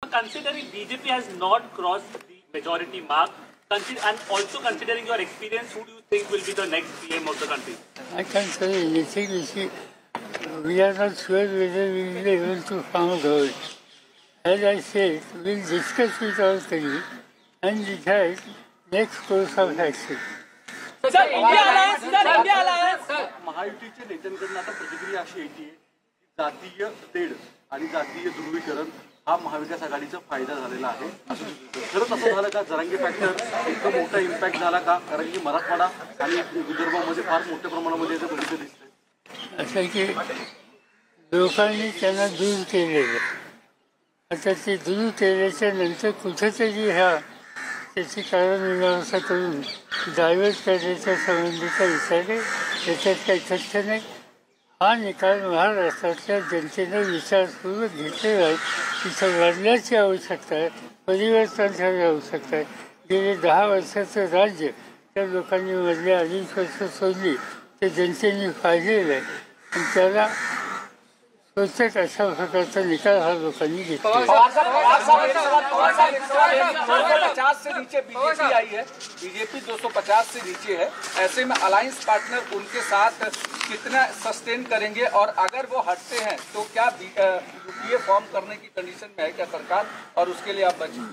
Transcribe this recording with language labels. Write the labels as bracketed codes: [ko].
[en] considering BJP has not crossed the majority mark, and also considering your experience, who do you think will be the next PM of the country? I can't say anything. You see, we are not sure whether we will be able to form a government. As I said, we'll discuss with our colleagues and decide next course of action. [mr] महायुतीच्या नेत्यांकडून आता प्रतिक्रिया अशी येते की जातीय तेढ आणि जातीय ध्रुवीकरण हा महाविकास आघाडीचा फायदा झालेला आहे. खरंच असं झालं का? जरांगे फॅक्टर इतका मोठा इम्पॅक्ट झाला का? कारण की मराठवाडा आणि विदर्भामध्ये फार मोठ्या प्रमाणामध्ये याचं भविष्य दिसतंय. असं की लोकांनी त्यांना दूर केलेलं, आता ते दूर केल्याच्या नंतर कुठेतरी त्याची कारणमीमांसा करून डायव्हर्ट करण्याच्या संबंधीचा विचार आहे. त्याच्यात काही तथ्य नाही. हा निकाल महाराष्ट्रातल्या जनतेनं विचारपूर्वक घेतलेला आहे. तिथं बदलाची आवश्यकता आहे, परिवर्तनाची आवश्यकता आहे. गेले 10 वर्षाचं राज्य त्या लोकांनी मधल्या 2.5 वर्ष सोडली ते जनतेने पाहिलेलं आहे आणि त्याला प्रत्येक अशा प्रकारचा निकाल हा लोकांनी घेतला. [hi] 250 से नीचे बीजेपी आई है, बीजेपी 250 से नीचे है. ऐसे में अलायंस पार्टनर उनके साथ कितना सस्टेन करेंगे और अगर वो हटते हैं तो क्या यूपीए फॉर्म करने की कंडीशन में है क्या सरकार, और उसके लिए आप बचें?